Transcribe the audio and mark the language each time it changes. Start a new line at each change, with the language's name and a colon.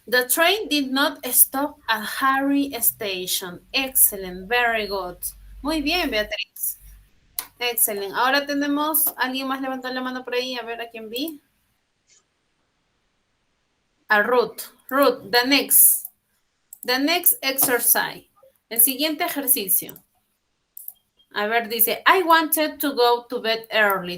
English: The train did not stop at Harry Station. Excellent. Very good.
Spanish: Muy bien, Beatriz. Excelente. Ahora tenemos, ¿alguien más levantó la mano por ahí? A ver a quién vi.
English: A Ruth. Ruth, the next exercise.
Spanish: El siguiente ejercicio. A ver, dice,
English: I wanted to go to bed early.